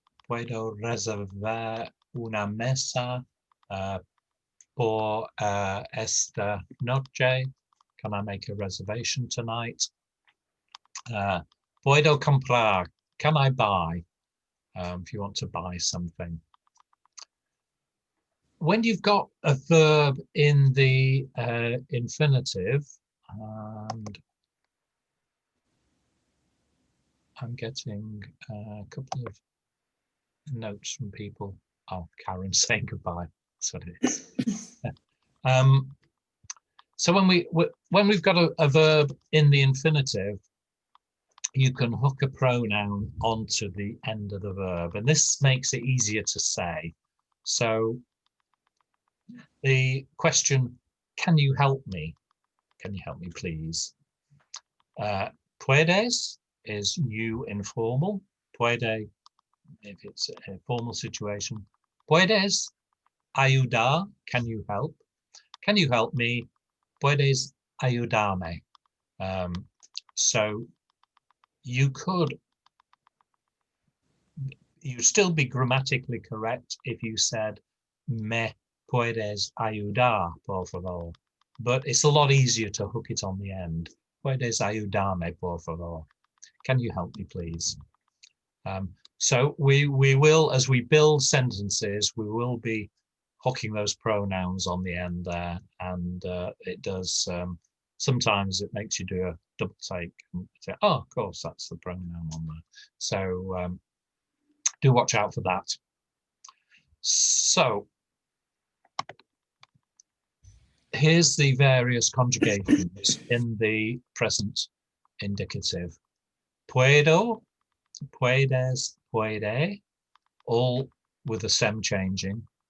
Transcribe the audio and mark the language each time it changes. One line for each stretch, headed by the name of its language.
Spanish: Puedo reservar una mesa por esta noche.
English: Can I make a reservation tonight?
Spanish: Puedo comprar,
English: can I buy? If you want to buy something. When you've got a verb in the infinitive, and I'm getting a couple of notes from people. Oh, Karen's saying goodbye. That's what it is. So when we've got a verb in the infinitive, you can hook a pronoun onto the end of the verb, and this makes it easier to say. So the question, can you help me? Can you help me, please? Puedes is new informal. Puede, if it's a formal situation.
Spanish: Puedes ayudar,
English: can you help? Can you help me?
Spanish: Puedes ayudarme.
English: So you'd still be grammatically correct if you said
Spanish: me puedes ayudar, por favor.
English: But it's a lot easier to hook it on the end.
Spanish: Puedes ayudarme, por favor.
English: Can you help me, please? So we will, as we build sentences, we will be hooking those pronouns on the end there, and it does sometimes it makes you do a double take and say, oh, of course, that's the pronoun on there. So do watch out for that. So here's the various conjugations in the present indicative. Puedo, puedes, puede, all with the stem changing.